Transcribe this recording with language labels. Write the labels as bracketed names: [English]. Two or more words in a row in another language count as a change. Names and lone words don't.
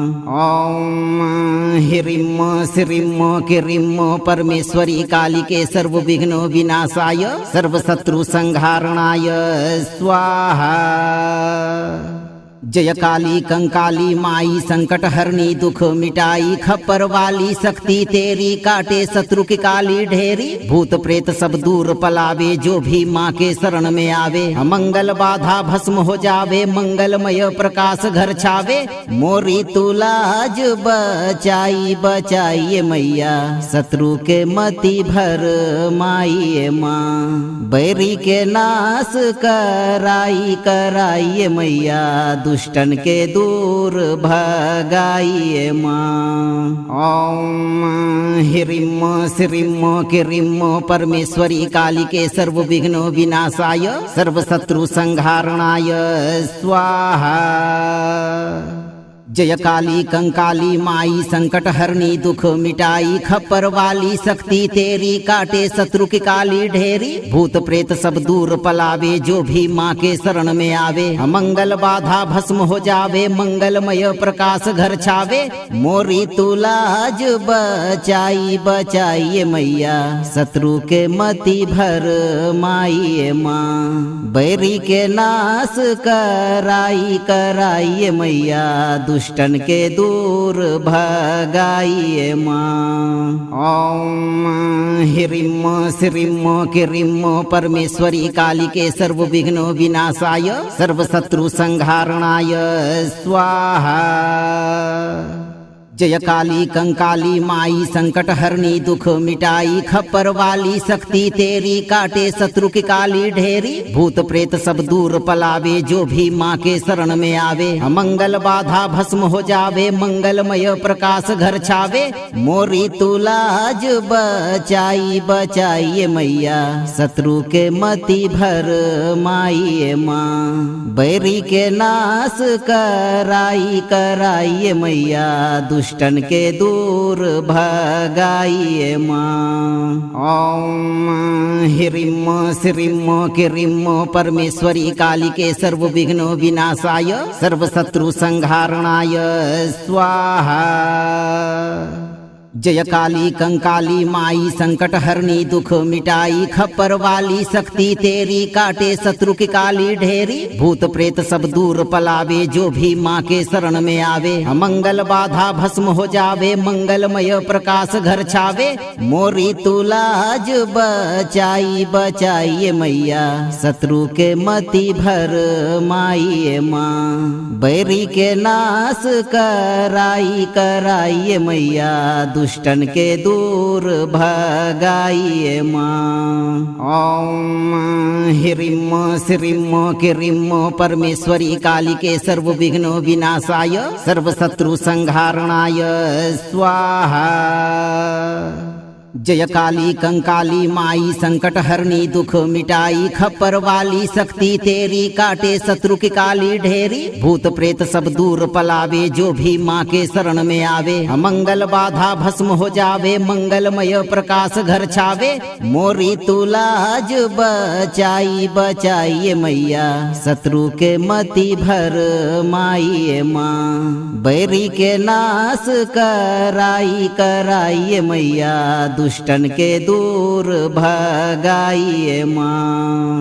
[Sanskrit] ओम ह्रीं श्रीं क्रीं परमेश्वरी काली के सर्व विघ्नो विनाशाय सर्व शत्रु संहारणाय स्वाहा। [Bhojpuri] जय काली कंकाली माई संकट हरनी दुख मिटाई खप्पर वाली शक्ति तेरी काटे शत्रु की काली ढेरी भूत प्रेत सब दूर पलावे जो भी माँ के शरण में आवे मंगल बाधा भस्म हो जावे मंगलमय प्रकाश घर छावे मोरी तुलाज बचाई बचाइए मैया शत्रु के मति भर माई माँ बैरी के नाश कराई कराइए मैया दुष्टन के दूर भगाइए माँ। [Sanskrit] ओम ह्रीं श्रीं क्रीं परमेश्वरी काली के सर्व विघ्नो विनाशाय सर्व शत्रु संहारणाय स्वाहा। [Bhojpuri] जय काली कंकाली माई संकट हरनी दुख मिटाई खप्पर वाली शक्ति तेरी काटे शत्रु की काली ढेरी भूत प्रेत सब दूर पलावे जो भी माँ के शरण में आवे मंगल बाधा भस्म हो जावे मंगलमय प्रकाश घर छावे मोरी तुलाज बचाई बचाइए मैया शत्रु के मति भर माई माँ बैरी के नाश कराई कराइए मैया दुष्टन के दूर भगाइए माँ। [Sanskrit] ओम ह्रीं श्रीं क्रीं परमेश्वरी काली के सर्व विघ्नो विनाशाय सर्व शत्रु संहारणाय स्वाहा। [Bhojpuri] जय काली कंकाली माई संकट हरनी दुख मिटाई खप्पर वाली शक्ति तेरी काटे शत्रु की काली ढेरी भूत प्रेत सब दूर पलावे जो भी माँ के शरण में आवे मंगल बाधा भस्म हो जावे मंगलमय प्रकाश घर छावे मोरी तुलाज बचाई बचाइए मैया शत्रु के मति भर माई माँ बैरी के नाश कराई कराइए मैया दुष्टन के दूर भगाइए माँ। [Sanskrit] ओम ह्रीं श्रीं क्रीं परमेश्वरी काली के सर्व विघ्नो विनाशाय सर्व शत्रु संहारणाय स्वाहा। [Bhojpuri] जय काली कंकाली माई संकट हरनी दुख मिटाई खप्पर वाली शक्ति तेरी काटे शत्रु की काली ढेरी भूत प्रेत सब दूर पलावे जो भी माँ के शरण में आवे मंगल बाधा भस्म हो जावे मंगलमय प्रकाश घर छावे मोरी तुलाज बचाई बचाइए मैया शत्रु के मति भर माई माँ बैरी के नाश कराई कराइए मैया दुष्टन के दूर भगाइए माँ। [Sanskrit] ओम ह्रीं श्रीं क्रीं परमेश्वरी काली के सर्व विघ्नो विनाशाय सर्व शत्रु संहारणाय स्वाहा। [Bhojpuri] जय काली कंकाली माई संकट हरनी दुख मिटाई खप्पर वाली शक्ति तेरी काटे शत्रु की काली ढेरी भूत प्रेत सब दूर पलावे जो भी माँ के शरण में आवे मंगल बाधा भस्म हो जावे मंगलमय प्रकाश घर छावे मोरी तुलाज बचाई बचाइए मैया शत्रु के मति भर माई माँ बैरी के नाश कराई कराइए मैया दुष्टन के दूर भगाइए माँ।